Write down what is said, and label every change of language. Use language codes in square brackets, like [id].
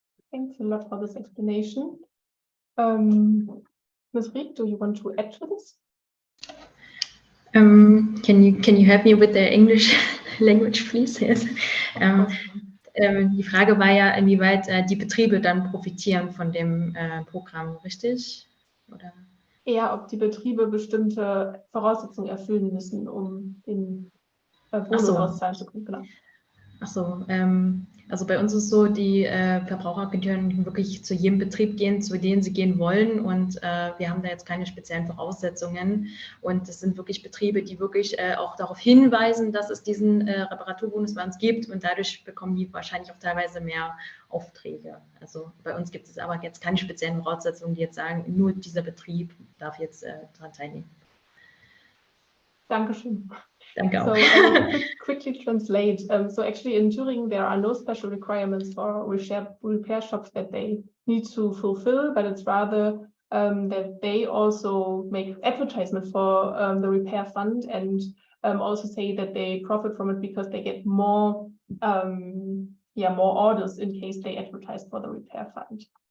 [en] Thanks a lot for this explanation. Ms. Riek, do you want to add to this? Can you help me with the English language, please? Yes. [de] Die Frage war ja, inwieweit die Betriebe dann profitieren von dem Programm, richtig? Oder? Ja, ob die Betriebe bestimmte Voraussetzungen erfüllen müssen, um den Bonus auszahlen zu können. Genau. Ach so, also bei uns ist so, die Verbraucher können wirklich zu jedem Betrieb gehen, zu dem sie gehen wollen, und wir haben da jetzt keine speziellen Voraussetzungen, und es sind wirklich Betriebe, die wirklich auch darauf hinweisen, dass es diesen Reparaturbonus bei uns gibt, und dadurch bekommen die wahrscheinlich auch teilweise mehr Aufträge. Also bei uns gibt es aber jetzt keine speziellen Voraussetzungen, die jetzt sagen, nur dieser Betrieb darf jetzt daran teilnehmen. Dankeschön. Danke So auch. [en] I will quickly translate. So actually in Thüringen, there are no special requirements for repair shops that they need to fulfill, but it's rather that they also make advertisement for the repair fund, and also say that they profit from it because they get more more orders in case they advertise for the repair fund.